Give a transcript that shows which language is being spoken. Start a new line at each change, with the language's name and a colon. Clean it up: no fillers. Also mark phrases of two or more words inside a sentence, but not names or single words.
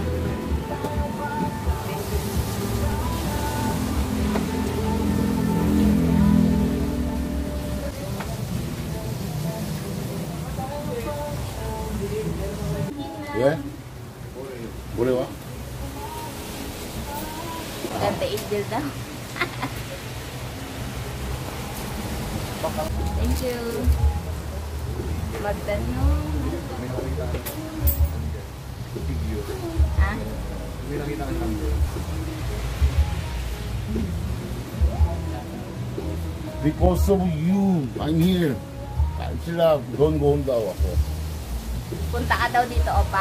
Korean: 왜? 뭐래 와?
Filipino: Ganda angel daw.
English: Thank you.
Filipino: Magtanong. Ah?
English: Because of you, I'm here.
Filipino: Sila doon go daw ako. Punta ka daw dito, opa?